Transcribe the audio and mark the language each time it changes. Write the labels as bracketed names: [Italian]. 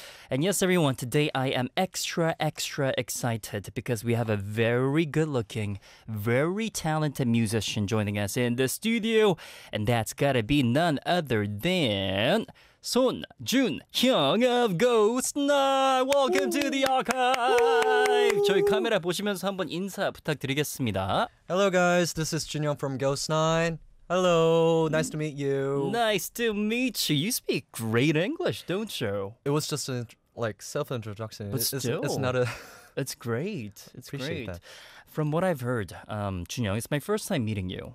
[English] And yes, everyone, today I am extra excited because we have a very good-looking, very talented musician joining us in the studio, and that's gotta be none other than Son Jun Hyung of Ghost Night! Welcome to the archive! [Korean] 저희 카메라 보시면서 한번 인사 부탁드리겠습니다. [English] Hello guys, this is Jun Hyung from Ghost Night. Hello, nice to meet you. Nice to meet you. You speak great English, don't you? It was just a self-introduction. But still, It's great. It's great. That. From what I've heard, Jun Hyung, it's my first time meeting you.